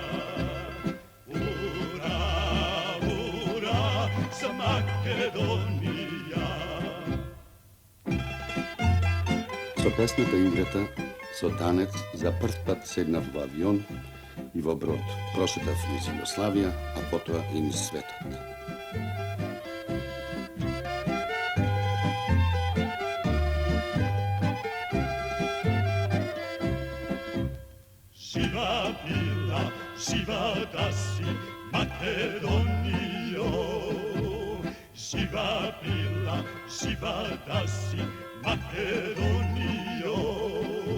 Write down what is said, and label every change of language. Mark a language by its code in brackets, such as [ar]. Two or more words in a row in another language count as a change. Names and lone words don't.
[mk] Ура, ура, за Македонија. Со песната и играта, со танец, за прв пат седнав во авион и во брод. Прошетав низ Југославија, а потоа и низ светот. Жива била, жива да си Македонијо. Жива била, жива да си Македонијо.